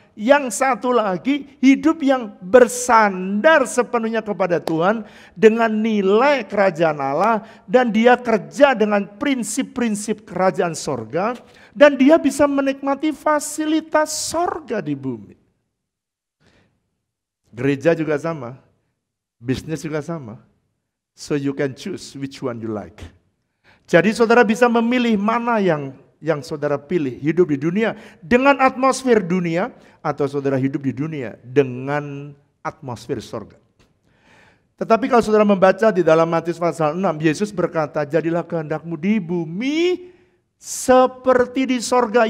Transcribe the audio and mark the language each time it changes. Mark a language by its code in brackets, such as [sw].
[id] Yang satu lagi hidup yang bersandar sepenuhnya kepada Tuhan dengan nilai kerajaan Allah, dan dia kerja dengan prinsip-prinsip kerajaan sorga, dan dia bisa menikmati fasilitas sorga di bumi. Gereja juga sama, bisnis juga sama. [en] So you can choose which one you like. [id] Jadi saudara bisa memilih mana yang saudara pilih, hidup di dunia dengan atmosfer dunia, atau saudara hidup di dunia dengan atmosfer sorga. Tetapi kalau saudara membaca di dalam Matius pasal 6, Yesus berkata, jadilah kehendakmu di bumi seperti di sorga.